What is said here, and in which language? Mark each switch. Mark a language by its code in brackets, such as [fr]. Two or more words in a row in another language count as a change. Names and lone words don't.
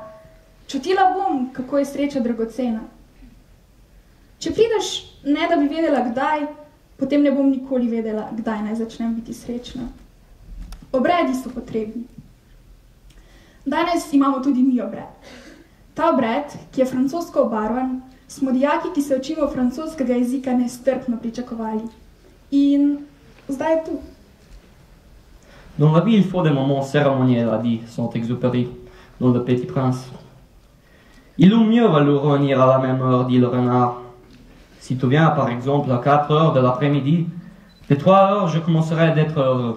[sl] Čutila bom, kako je sreča dragocena. Če prideš, ne da bi vedela kdaj, potem ne bom nikoli vedela, kdaj naj začnem biti srečna. Obredi so potrebni. Danes imamo tudi mi obred. Ta obred, ki je francosko obarvan, smo dijaki, ki se učimo francoskega jezika, nestrpno pričakovali. In zdaj je tu. [fr] Dans la vie, il faut des moments cérémoniels, a dit Saint-Exupéry, dans Le Petit Prince. Il vaut mieux valoir revenir à la même heure, dit le renard. Si tu viens, par exemple, à 4 heures de l'après-midi, de 3 heures, je commencerai d'être heureux.